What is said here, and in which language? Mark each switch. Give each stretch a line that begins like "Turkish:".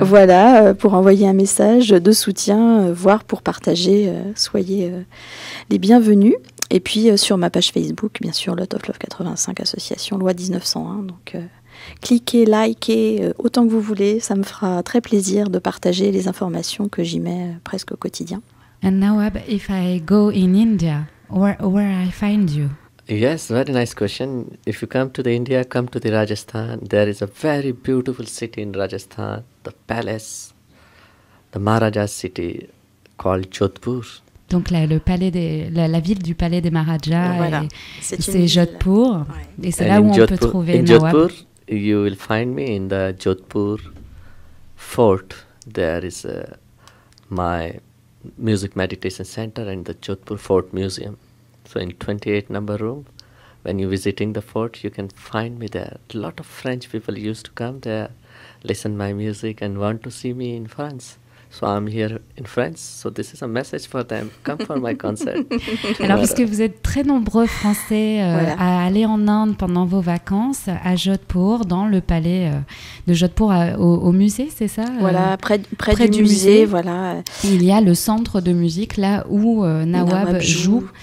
French: Voilà, pour envoyer un message de soutien, voire pour partager. Soyez les bienvenus. Et puis sur ma page Facebook, bien sûr, Lot of Love 85 Association Loi 1901. Donc cliquez, likez autant que vous voulez. Ça me fera très plaisir de partager les informations que j'y mets presque au quotidien.
English: And Nawab, if I go in India, where I find you? Yes, very nice question. If you come to the India, come to the Rajasthan. There is a very beautiful city in Rajasthan, the palace, the Maharaja's city called Jodhpur.
French: Donc la ville du palais des Maharajas, voilà. C'est Jodhpur, et c'est là où on peut trouver
English: in Nawab. Jodhpur, you will find me in the Jodhpur fort. There is my music meditation center and the Jodhpur Fort Museum. So in 28 number room, when you're visiting the fort, you can find me there. A lot of French people used to come there, listen my music, and want to see me in France. So I'm here in France, so this is a message for them. Come for my concert.
French: Alors, parce que vous êtes très nombreux Français à aller en Inde pendant vos vacances, à Jodhpur, dans le palais de Jodhpur, au musée, c'est ça? Voilà, près du musée, voilà. Il y a le centre de musique, là où Nawab joue